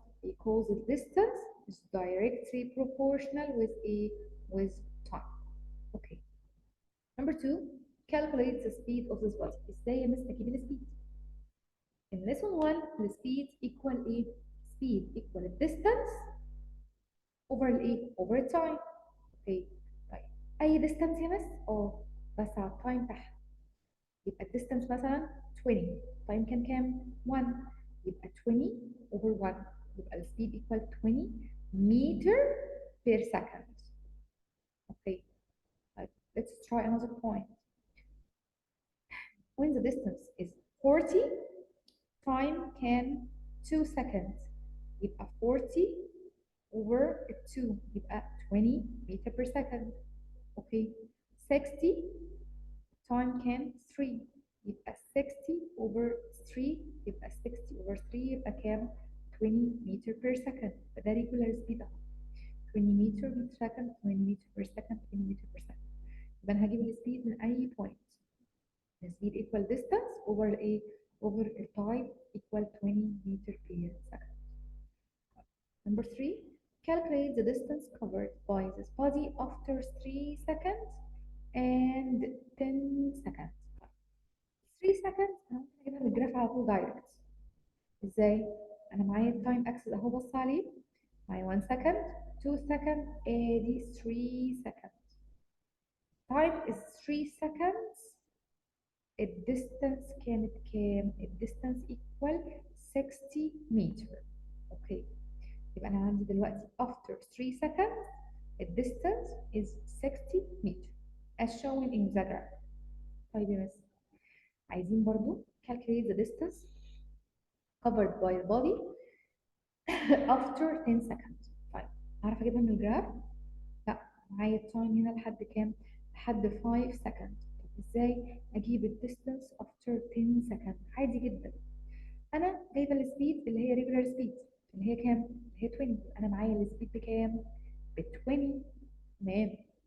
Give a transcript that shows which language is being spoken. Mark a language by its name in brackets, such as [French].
[English] Because the distance is directly proportional with time. Okay. Number two, calculate the speed of this body. [Arabic] ازاي يا مس اجيب السبيد؟ [English] In lesson 1 the speed equal ايه؟ speed equal distance over الايه؟ over time. [Arabic] اوكي طيب اي distance يا مس؟ بس على التايم تحت يبقى الديستانس مثلا 20 تايم كان كام؟ 1 يبقى 20 over 1 يبقى السبيد equal 20 [English] meter per second. Okay طيب let's try another point. When the distance is 40 time can 2 seconds يبقى 40 over 2 يبقى 20 meter per second. Okay 60 time can 3 يبقى 60 over 3 يبقى 60 over 3 يبقى كام 20 meter per second فده regular speed اهو 20 meter per second 20 meter per second 20 meter per second [Arabic] يبقى انا هجيب السبيد من اي point. [English] The speed equal distance over a over a time equal 20 meter per second. Number 3, calculate the distance covered by this body after 3 seconds and 10 seconds. [Arabic] 3 seconds انا ممكن اجيبها من الجراف على طول دايركت. ازاي؟ انا معايا التايم اكسس اهو بص عليه معايا 1 second [English] 2 seconds ادي 3 seconds. time is 3 seconds. [Arabic] الديستانس كانت كام؟ الديستانس equal 60 متر. اوكي، يبقى انا عندي دلوقتي [English] after 3 seconds the distance is 60 meter as shown in the graph. [Arabic] طيب يا مس، عايزين برضو [English] calculate the distance covered by the body after 10 seconds. [Arabic] طيب اعرف اجيبها من الجراف؟ لا، معايا التايم هنا لحد كام؟ لحد 5 seconds. طب ازاي اجيب الديستانس [English] after 10 seconds؟ [Arabic] عادي جدا، انا جايبه السبيد اللي هي [English] regular speed [Arabic] اللي هي كام؟ اللي هي 20. انا معايا السبيد بكام؟ ب 20. تمام.